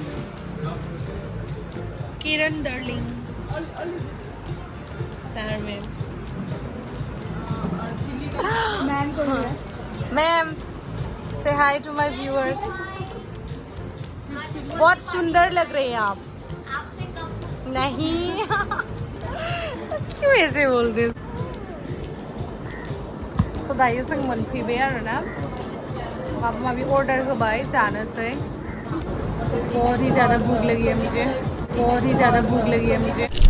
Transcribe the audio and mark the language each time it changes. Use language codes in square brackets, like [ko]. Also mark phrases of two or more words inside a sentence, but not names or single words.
[en] Kiran darling, Sarmem. Ma'am, say hi to my viewers. [hi] बहुत सुंदर लग रहे हैं आप. नहीं. क्यों ऐसे बोलते? [brx] So दायो जों मोनफैबाय आरोना. माबा माबी ऑर्डर होबाय जानोसै [hi] बहुत ही ज़्यादा भूख लगी है मुझे बहुत ही ज़्यादा भूख लगी है मुझे